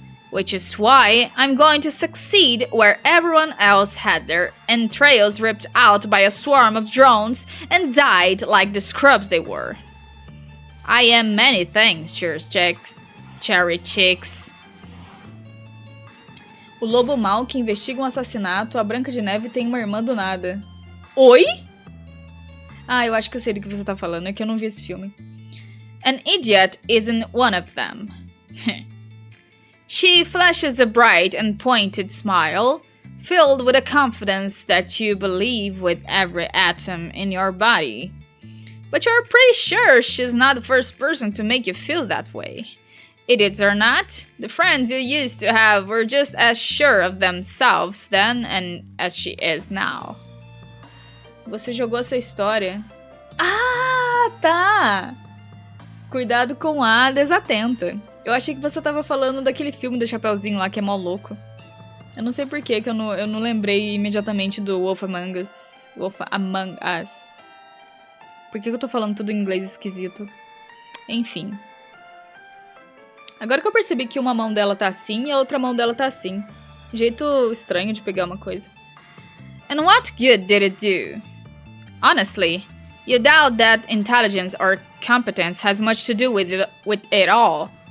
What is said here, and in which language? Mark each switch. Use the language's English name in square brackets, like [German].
[English] Which is why I'm going to succeed where everyone else had their entrails ripped out by a swarm of drones and died like the scrubs they were. I am many things, cherry chicks. [Portuguese] O lobo mau que investiga um assassinato, a Branca de Neve tem uma irmã do nada. Oi? Ah, eu acho que eu sei do que você tá falando, é que eu não vi esse filme. [English] An idiot isn't one of them. She flashes a bright and pointed smile, filled with a confidence that you believe with every atom in your body. But you're pretty sure she's not the first person to make you feel that way. Idiots or not, the friends you used to have were just as sure of themselves then and as she is now. [Portuguese] Você jogou essa história? Ah, tá! Cuidado com a desatenta. Eu achei que você tava falando daquele filme do Chapeuzinho lá que é mó louco. Eu não sei por que eu não lembrei imediatamente do Wolf Among Us. Wolf Among Us. Por que eu tô falando tudo em inglês esquisito? Enfim. Agora que eu percebi que uma mão dela tá assim e a outra mão dela tá assim. Um jeito estranho de pegar uma coisa. [English] And what good did it do? Honestly, you doubt that intelligence or competence has much to do with it at all.